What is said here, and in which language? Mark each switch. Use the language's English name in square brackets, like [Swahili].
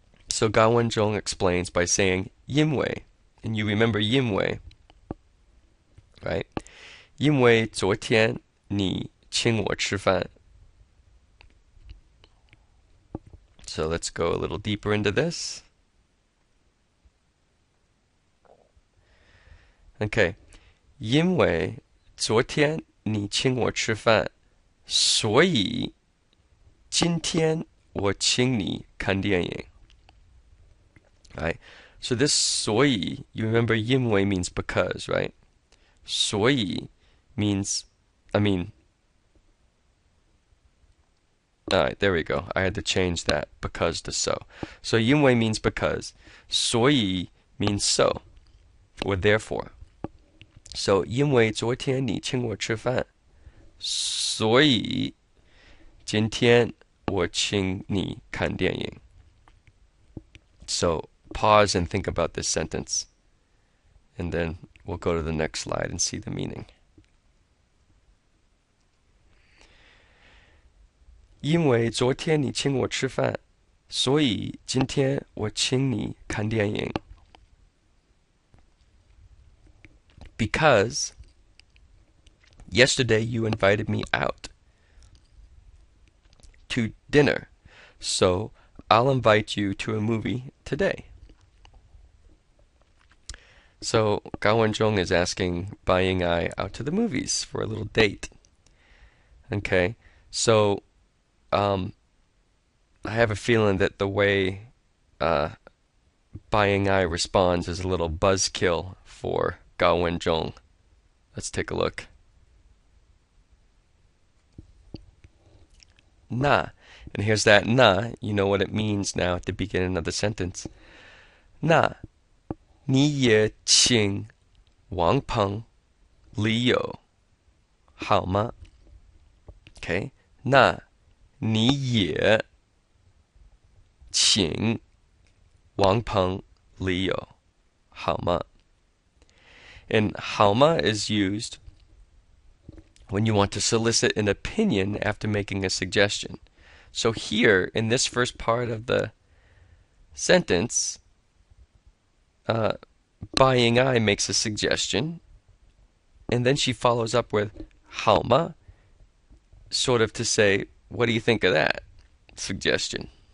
[English] So Gao Wenzhong explains by saying 因为, and you remember 因为, right? [Chinese] 因为昨天你请我吃饭. [English] So let's go a little deeper into this. Okay. [Chinese] 因为昨天你请我吃饭，所以今天我请你看电影. [English] Right? So this 所以, you remember 因为 means because, right? 所以 means, alright, there we go. I had to change that because to so. So 因为 means because. 所以 means so, or therefore. [Chinese] So 因为昨天你请我吃饭，所以今天我请你看电影. [English] So pause and think about this sentence, and then we'll go to the next slide and see the meaning. [Chinese] 因为昨天你请我吃饭，所以今天我请你看电影. [English] Because yesterday you invited me out to dinner, so I'll invite you to a movie today. So Gao Wenzhong is asking Buying Eye out to the movies for a little date. Okay, so I have a feeling that the way Buying Eye responds is a little buzzkill for Gao Wenzhong. Let's take a look. 那, and here's that 那, you know what it means now at the beginning of the sentence. [Chinese] 那你也请王鹏李友好吗? Okay, 那你也请王鹏李友好吗? [English] And 好吗 is used when you want to solicit an opinion after making a suggestion. So here, in this first part of the sentence, Buying Eye makes a suggestion, and then she follows up with 好吗, sort of to say, what do you think of that suggestion?